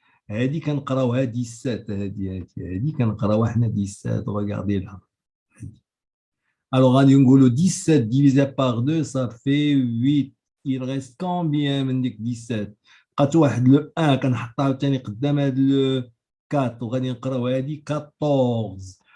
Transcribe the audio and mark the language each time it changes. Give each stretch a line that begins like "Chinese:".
Arabic: هذه كنقراوها 17 هذه كنقراوها حنا 17
French: regardez là. Alors,
Arabic: غادي نقولوا
French: 17 divisé par 2, ça fait 8. Il reste combien
Arabic: من ديك 17 بقات واحد لو 1 كنحطها ثاني قدام هذا لو 4 وغادي نقراو هذه 14.